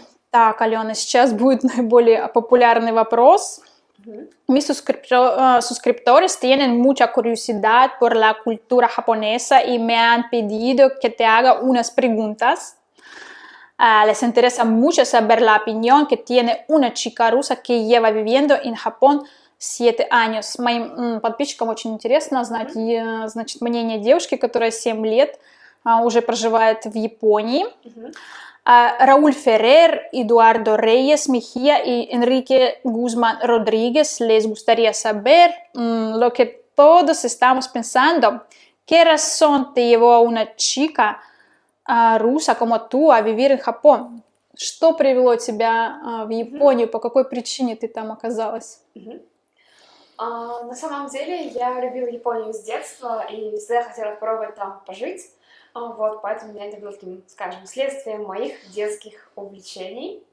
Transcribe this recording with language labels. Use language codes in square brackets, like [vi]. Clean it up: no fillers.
[ru] Так, Алена, сейчас будет наиболее популярный вопрос. [es] Mis suscriptores tienen mucha curiosidad por la cultura japonesa y me han pedido que te haga unas preguntas. Les interesa mucho saber la opinión que tiene una chica rusa que lleva viviendo en Japón 7 años. [ru] Моим подписчикам очень интересно знать, значит, мнение девушки, которая 7 лет уже проживает в Японии. [es] Raúl Ferrer, Eduardo Reyes Mejía y Enrique Guzmán Rodríguez les gustaría saber lo que todos estamos pensando. ¿Qué razón te llevó a una chica руса como tú a vivir en Japón? [ru] Что привело тебя в Японию? По какой причине ты там оказалась? На самом деле я любила Японию с детства и всегда хотела пробовать там пожить. Вот, поэтому для меня это было таким, скажем, следствием моих детских увлечений.